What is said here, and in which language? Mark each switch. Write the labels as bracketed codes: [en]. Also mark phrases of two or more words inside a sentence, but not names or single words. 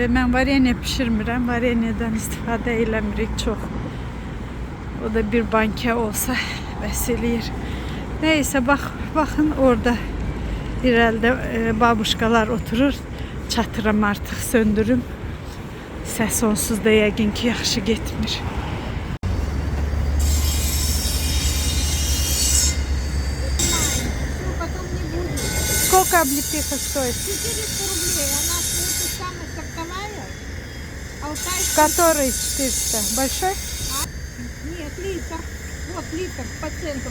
[az] Mən vareniya bişirmirəm, vareniyadan istifadə eləmirik çox. O da bir bankə olsa bəs eləyir. Neyse baxın orada irəlidə babuşkalar oturur. Çatıram artıq, söndürüm. Səs onsuz da yəqin ki yaxşı getmir. [ru] Сколько облепиха стоит? 400 рублей. Она это самая сортовая. Алтайская. Который 400? Большой? Нет, литр. Вот литр по центру.